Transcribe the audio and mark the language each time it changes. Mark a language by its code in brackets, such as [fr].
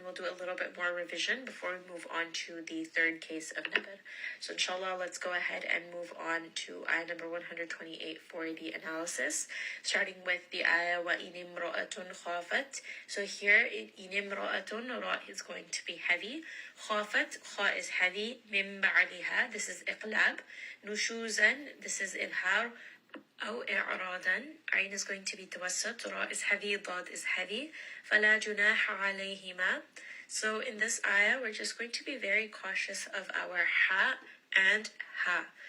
[en] We'll do a little bit more revision before we move on to the third case of nabr. So inshallah, let's go ahead and move on to ayah number 128 for the analysis, starting with the ayah وَإِنِ امْرَأَةٌ خَافَتْ. So here, إِنِ امْرَأَةٌ, ra is going to be heavy. خَافَتْ, kha is heavy. [ar] مِن بَعْلِهَا, this is إقلاب. [en] نُشُوزًا, this is إظهار. أو إعراضًا, عين is going to be توسط, ra is heavy, ضاد is heavy. [ar] فَلَا جُنَاحَ عَلَيْهِمَا. [en] So in this ayah, we're just going to be very cautious of our ha and ha.